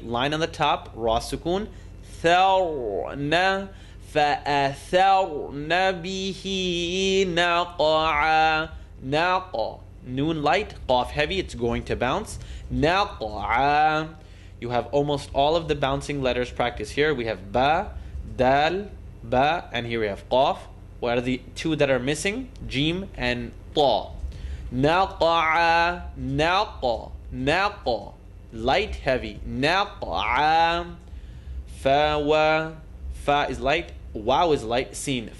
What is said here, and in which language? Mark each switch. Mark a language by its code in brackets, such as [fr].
[en] Line on the top, ra sukun. [ar] ثرنا فأثرن به نقعا. [en] نقع, noon light, qaf heavy, it's going to bounce. [ar] نقعا. [en] You have almost all of the bouncing letters practiced here. We have ba, dal, ba, and here we have qaf. What are the 2 that are missing? Jim and ta. [ar] نقعا نق نق, [en] light heavy. نقعا فوا, fa is light, wow is light, sin.